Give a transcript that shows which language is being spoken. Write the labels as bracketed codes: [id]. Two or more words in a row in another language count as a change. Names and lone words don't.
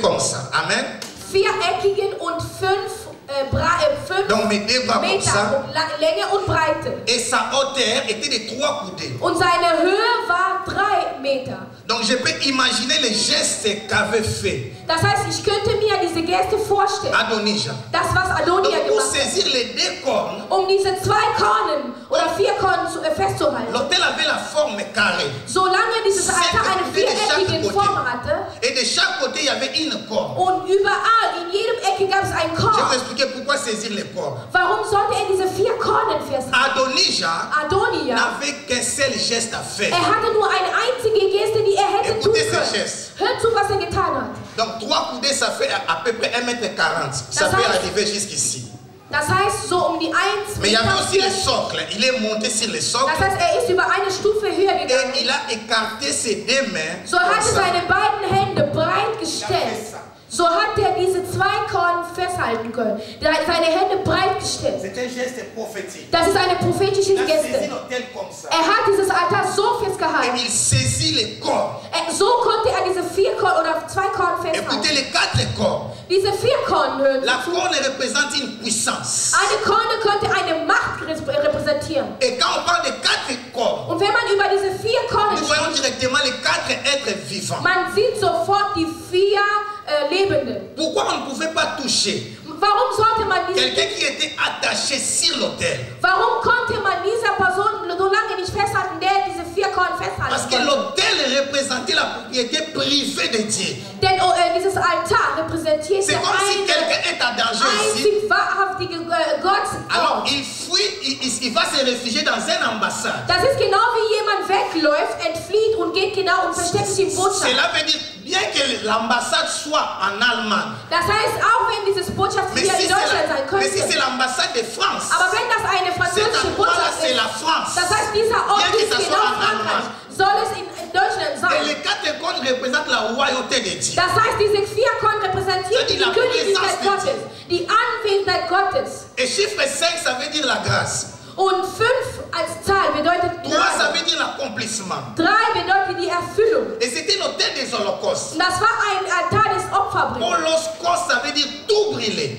[de] viereckige, [fr] fais comme ça. Amen. [de] viereckigen und 5 [fr] Donc mes deux bras comme [de] Meter [fr] ça. [de] Länge und Breite. [fr] Et sa hauteur était de 3 coudées. [de] Und seine Höhe war 3 Meter. [fr] Donc je peux imaginer les gestes qu'avait fait [de] Das heißt, ich könnte mir diese Geste vorstellen. Adonija. Das, was Adonia [fr] Donc pour [de] gemacht hat. [fr] saisir les 2 cornes, [de] Diese 2 Kornen oder 4 Kornen festzuhalten. [fr] l'autel avait la forme carrée. [de] Solange dieses Altar eine viereckige Form hatte. [fr] Et de chaque côté, il y avait une corne. [de] Und überall, in jedem Ecke gab es einen [fr] Je vais vous [de] Korn. [fr] expliquer pourquoi saisir les cornes. [de] Warum sollte diese 4 Kornen festhalten? [fr] Adonija n'avait qu'un seul geste à faire. [de] Hatte nur eine einzige Geste, die hätte tun [fr] Écoutez ce [de] können. [fr] geste. [de] Hört zu, was getan hat. [fr] Donc 3 coudées, ça fait à peu près 1,40 m. Ça peut arriver jusqu'ici. [de] Das heißt, so um die 1 [fr] Mais il y avait [de] Meter [fr] aussi le socle. Il est monté sur le socle. [de] Das heißt, ist über eine Stufe höher gegangen. [fr] Et il a écarté ses 2 mains. [de] So hat seine beiden Hände breit gestellt. So hat diese 2 Korn festhalten können. Seine Hände breit gestellt. [fr] C'est un geste prophétique. [de] Das ist eine prophetische [fr] Il a saisi [de] Geste. [fr] l'autel comme ça. [de] Hat dieses Altar so [fr] Et [de] festgehalten. [fr] il saisit les cornes. [de] So konnte diese 4 Korn oder 2 Korn [fr] Écoutez [de] festhalten. [fr] les 4 cornes. [de] Diese 4 Korn hören. [fr] La corne représente une puissance. [de] Eine Korne könnte eine Macht repräsentieren. [fr] Et quand on parle de 4 cornes, [de] Und wenn man über diese 4 Kornen [fr] nous voyons directement les 4 êtres vivants. [de] man sieht sofort die 4 Lebenden. [fr] Pourquoi on ne pouvait pas toucher [de] Warum sollte man [fr] quelqu'un qui était attaché sur l'autel? [de] Warum konnte man dieser Person so lange nicht festhalten, der diese 4 Korn festhalten [fr] Parce que [de] konnte? [fr] l'autel représentait la propriété privée de Dieu. [de] Denn dieses Altar repräsentiert [fr] C'est comme si quelqu'un est en danger ici. [de] einzig wahrhaftige Gott. [fr] Alors il fuit, il va se réfugier dans une ambassade. [de] Das ist genau wie jemand wegläuft, entflieht und geht genau und versteckt sich im Botschaft. [fr] Cela veut dire bien que l'ambassade soit en Allemagne. [de] Das heißt, auch wenn dieses Botschaft [fr] Mais [de] hier [fr] si [de] in Deutschland sein [fr] mais si [de] könnte, [fr] c'est l'ambassade de France, [de] aber wenn das eine [fr] cet [de] französische [fr] endroit-là [de] Botschaft [fr] c'est [de] ist, [fr] la France. [de] das heißt, dieser Ort [fr] Bien que [de] ist [fr] ça [de] genau [fr] soit en [de] Frankreich, soll es in Deutschland [fr] Et [de] sein. [fr] les 4 cornes représentent la royauté de Dieu. [de] Das heißt, diese 4 Korn repräsentieren [fr] Ça dit [de] die [fr] la [de] Königlichkeit [fr] présence de [de] Gottes, die Anwesenheit Gottes. [fr] Et chiffre 5, ça veut dire la grâce. [de] Und 5 als Zahl bedeutet [fr] 3, ça [de] Gnade. [fr] veut dire l'accomplissement. [de] 3 bedeutet die Erfüllung. [fr] Et c'était l'autel des holocaustes. [de] Und das war ein Altar des Opferbringens. [fr] Holocauste, ça veut dire tout brûler.